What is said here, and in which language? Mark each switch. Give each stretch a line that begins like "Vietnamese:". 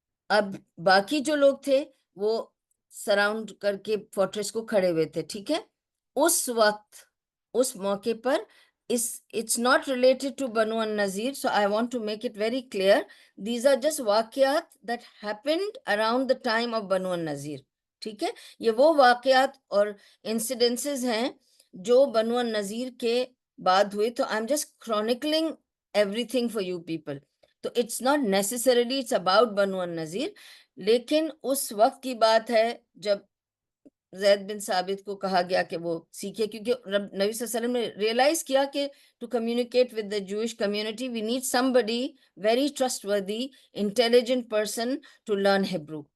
Urdu: اب باقی جو لوگ تھے وہ سراؤنڈ کر کے فورٹریس کو کھڑے ہوئے تھے. ٹھیک ہے, اس وقت اس موقع پر
English: it's not related to Banu an-Nazir, so I want to make it very clear. These are just واقعات that happened around the time of Banu an-Nazir.
Urdu: ٹھیک ہے, یہ وہ واقعات اور انسیڈنسز ہیں جو بنو النذیر کے بعد ہوئے.
English: تو I'm just chronicling everything for you people.
Urdu: تو
English: it's not necessarily it's about
Urdu: بنو النذیر, لیکن اس وقت کی بات ہے جب زید بن ثابت کو کہا گیا کہ وہ سیکھے, کیونکہ نبی صلی اللہ علیہ وسلم نے ریئلائز کیا کہ
English: To communicate with the Jewish community we need somebody very trustworthy intelligent person to learn Hebrew.